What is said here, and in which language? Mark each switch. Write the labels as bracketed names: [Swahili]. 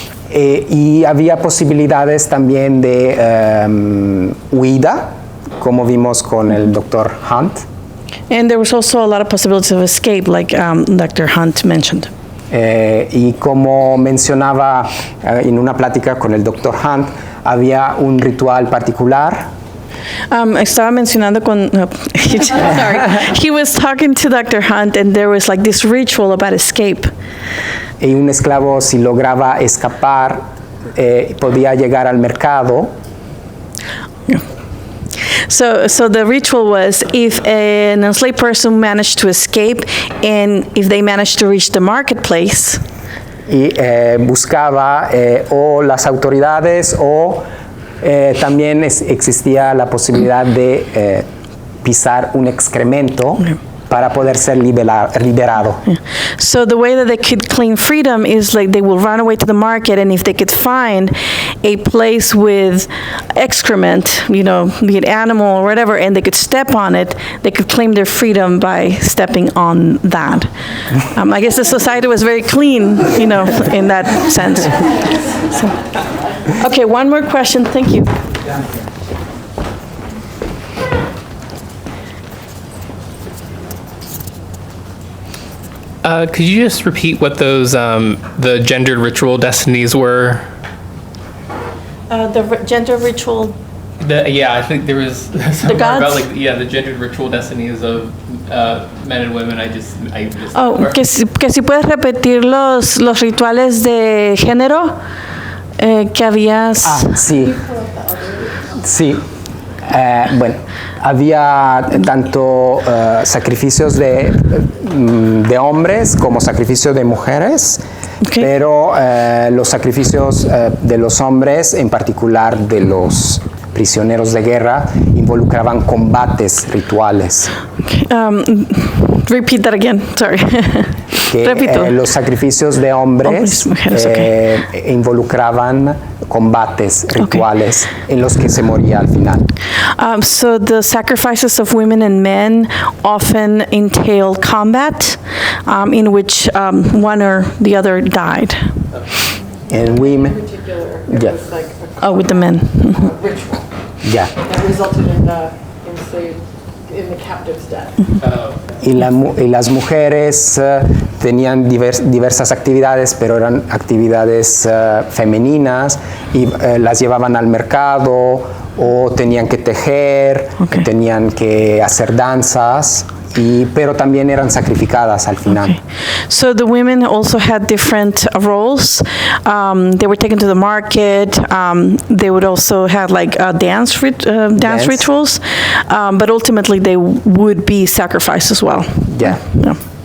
[Spanish] Y había posibilidades también de huida, como vimos con el Dr. Hunt. [English] And there was also a lot of possibilities of escape, like Dr. Hunt mentioned. [Spanish] Y como mencionaba en una plática con el Dr. Hunt, había un ritual particular. Estaba mencionando con, [English] sorry, he was talking to Dr. Hunt and there was like this ritual about escape. [Spanish] Y un esclavo, si lograba escapar, podía llegar al mercado. [English] So the ritual was if an enslaved person managed to escape and if they managed to reach the marketplace. [Spanish] Y buscaba o las autoridades o también existía la posibilidad de pisar un excremento para poder ser liberado. [English] Yeah. So the way that they could claim freedom is like they will run away to the market, and if they could find a place with excrement, you know, be it animal or whatever, and they could step on it, they could claim their freedom by stepping on that. I guess the society was very clean, you know, in that sense. So, okay, one more question. Thank you. Could you just repeat what those the gendered ritual destinies were? The gender ritual. Yeah, I think there was something gods? about the gendered ritual destinies of men and women. I just [Spanish] Oh, que si puedes repetir los rituales de género que habías. Sí. Sí. Bueno, había tanto sacrificios de hombres como sacrificios de mujeres, okay. Pero los sacrificios de los hombres, en particular de los prisioneros de guerra, involucraban combates rituales. [English] Okay. Repeat that again, sorry. [Spanish] Que los sacrificios de hombres mujeres, involucraban combates rituales en los que se moría al final. [English] So the sacrifices of women and men often entail combat in which one or the other died. And women, In particular, it was like oh, with the men. ritual yeah. that resulted in the captive's death. [Spanish] Y las mujeres tenían diversas actividades, pero eran actividades femeninas y las llevaban al mercado o tenían que tejer, okay. Tenían que hacer danzas pero también eran sacrificadas al final. [English] Okay. So the women also had different roles. They were taken to the market. They would also have like dance rituals, but ultimately they would be sacrificed as well. Yeah. Yeah.